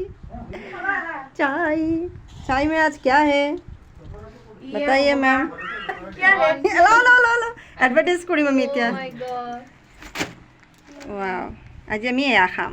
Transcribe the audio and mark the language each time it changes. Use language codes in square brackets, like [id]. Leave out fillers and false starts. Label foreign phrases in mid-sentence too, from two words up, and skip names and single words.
[hi] चाय चाय में आज क्या है बताइए मैम। क्या है? लो लो लो लो [as] এডভাৰ্টাইজ কৰিম আমি এতিয়া। [en] my god, [as] वाओ আজি আমি এয়া খাম।